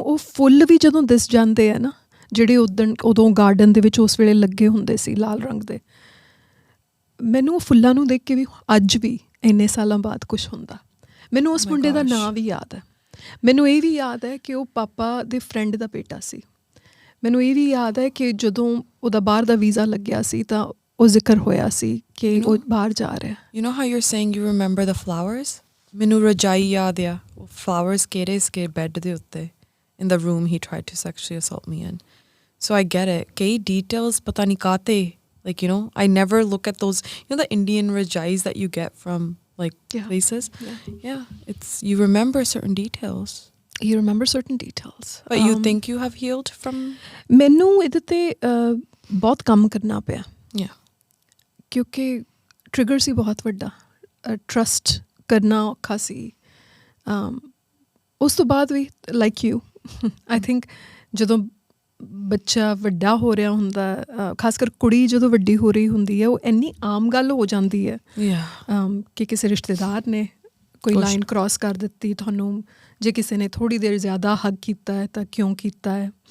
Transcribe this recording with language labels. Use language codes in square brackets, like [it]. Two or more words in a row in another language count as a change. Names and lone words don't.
[pa] ਉਹ ਫੁੱਲ ਵੀ ਜਦੋਂ ਦਿਸ ਜਾਂਦੇ ਆ ਨਾ ਜਿਹੜੇ ਉਦੋਂ ਗਾਰਡਨ ਦੇ ਵਿੱਚ ਉਸ ਵੇਲੇ ਲੱਗੇ ਹੁੰਦੇ ਸੀ ਲਾਲ ਰੰਗ ਦੇ, ਮੈਨੂੰ ਉਹ ਫੁੱਲਾਂ ਨੂੰ ਦੇਖ ਕੇ ਵੀ ਅੱਜ ਵੀ ਇੰਨੇ ਸਾਲਾਂ ਬਾਅਦ ਕੁਛ ਹੁੰਦਾ। ਮੈਨੂੰ ਉਸ ਮੁੰਡੇ ਦਾ ਨਾਂ ਵੀ ਯਾਦ ਹੈ। ਮੈਨੂੰ ਇਹ ਵੀ ਯਾਦ ਹੈ ਕਿ ਉਹ ਪਾਪਾ ਦੇ ਫਰੈਂਡ ਦਾ ਬੇਟਾ ਸੀ। ਮੈਨੂੰ ਇਹ ਵੀ ਯਾਦ ਹੈ ਕਿ ਜਦੋਂ ਉਹਦਾ ਬਾਹਰ ਦਾ ਵੀਜ਼ਾ ਲੱਗਿਆ ਸੀ ਤਾਂ ਉਹ ਜ਼ਿਕਰ ਹੋਇਆ ਸੀ ਕਿ ਉਹ ਬਾਹਰ ਜਾ ਰਿਹਾ। [en] You know how you're saying you remember the flowers? [pa] ਮੈਨੂੰ ਰਜਾਈ ਯਾਦ ਆ, ਉਹ flowers ਕਿਹੜੇ ਸੀਗੇ ਬੈੱਡ ਦੇ ਉੱਤੇ [en] in the room he tried to sexually assault me in. So I get it. [pa] ਕਈ details ਪਤਾ ਨਹੀਂ ਕਾਤੇ, [en] like, you know, I never look at those, you know, the Indian rajais that you get from like places. Yeah, it's, you remember certain details. You remember certain details. But you think you have healed from? [pa] ਮੈਨੂੰ ਇਹਦੇ ਤੇ ਬਹੁਤ ਕੰਮ ਕਰਨਾ ਪਿਆ [en] Yeah. [pa] ਕਿਉਂਕਿ ਟ੍ਰਿਗਰ ਸੀ ਬਹੁਤ ਵੱਡਾ। ਟਰਸਟ ਕਰਨਾ ਔਖਾ ਸੀ। ਉਸ ਤੋਂ ਬਾਅਦ ਵੀ [en] like you I think [pa] ਜਦੋਂ ਬੱਚਾ ਵੱਡਾ ਹੋ ਰਿਹਾ ਹੁੰਦਾ, ਖਾਸ ਕਰ ਕੁੜੀ ਜਦੋਂ ਵੱਡੀ ਹੋ ਰਹੀ ਹੁੰਦੀ ਹੈ, ਉਹ ਇੰਨੀ ਆਮ ਗੱਲ ਹੋ ਜਾਂਦੀ ਹੈ ਕਿ ਕਿਸੇ ਰਿਸ਼ਤੇਦਾਰ ਨੇ ਕੋਈ [en] line cross [pa] ਕਰ ਦਿੱਤੀ ਤੁਹਾਨੂੰ, ਜੇ ਕਿਸੇ ਨੇ ਥੋੜ੍ਹੀ ਦੇਰ ਜ਼ਿਆਦਾ ਹੱਗ ਕੀਤਾ ਹੈ ਤਾਂ ਕਿਉਂ ਕੀਤਾ ਹੈ।